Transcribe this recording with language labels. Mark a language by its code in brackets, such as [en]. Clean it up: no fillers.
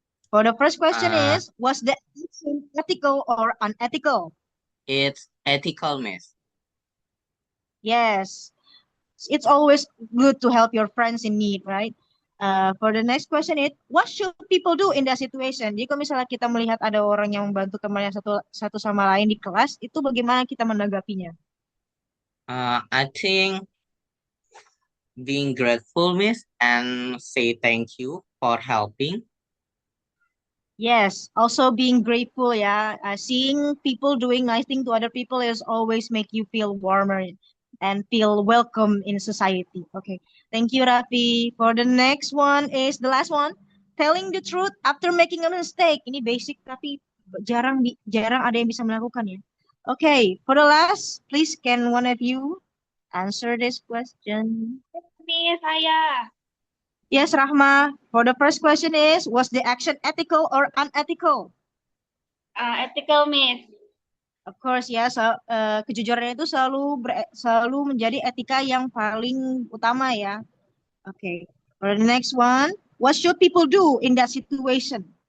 [en] For the first question is, was the action ethical or unethical? It's ethical, Miss. Yes. It's always good to help your friends in need, right? For the next question is, what should people do in that situation? [id] Jadi kalau misalnya kita melihat ada orang yang membantu temannya satu sama lain di kelas, itu bagaimana kita menanggapinya? [en] I think being grateful, Miss, and say thank you for helping. Yes, also being grateful, yeah. Seeing people doing nice thing to other people is always make you feel warmer and feel welcome in society. Okay, thank you, Rafi. For the next one is the last one, telling the truth after making a mistake. [id] Ini basic tapi jarang ada yang bisa melakukan ya. [en] Okay, for the last, please can one of you answer this question? [id] Ini saya. [en] Yes, Rahma. For the first question is, was the action ethical or unethical? Ethical, Miss. Of course [id] ya, kejujuran itu selalu menjadi etika yang paling utama ya. [en] Okay. For the next one, what should people do in that situation?